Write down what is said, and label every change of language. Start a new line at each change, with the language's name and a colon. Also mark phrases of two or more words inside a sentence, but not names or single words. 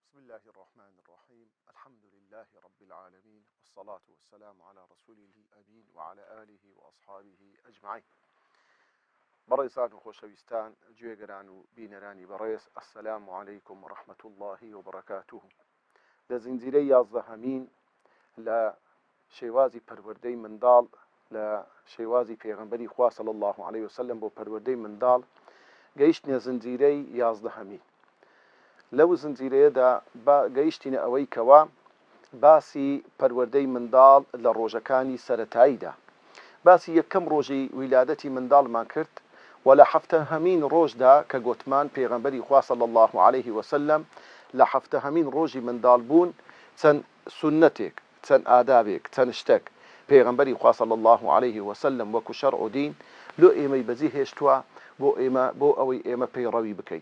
Arabic: الله الرحمن الرحيم الحمد لله رب العالمين والصلاة والسلام على رسوله الأمين وعلى آله وأصحابه أجمعين.
Central Kurdish: بەڕێزان و خۆشەویستان گوێگەران و بینەرانی بەڕێز
Arabic: السلام عليكم ورحمة الله وبركاته.
Central Kurdish: لە زنجیرەی 11 لە شێوازی پەروەردەی منداڵ لە شێوازی پێغەمبەری خوا
Arabic: صلی الله عليه وسلم
Central Kurdish: بۆ پەروەردەی منداڵ گەیشتنە زنجیرەی 11. لەو زنجیرەیەدا گەیشتینە ئەوەی کەوا باسی پەروەردەی منداڵ لە ڕۆژەکانی سەرەتاییدا باسی یەکەم ڕۆژی ویلادەتی منداڵمان کرد و لە 7 ڕۆژدا کە گوتمان پێغەمبەری خوا
Arabic: صلی الله عليه وسلم
Central Kurdish: لە 7 ڕۆژی منداڵ بوون چەند سنەتێک چەند ئادابێک چەند شتێک پێغەمبەری خوا
Arabic: صلی الله عليه وسلم
Central Kurdish: وەکو شەرع و دین لۆ ئێمەی بەجێ هێشتووە بۆ ئەوەی ئێمە پەیڕەوی بکەین.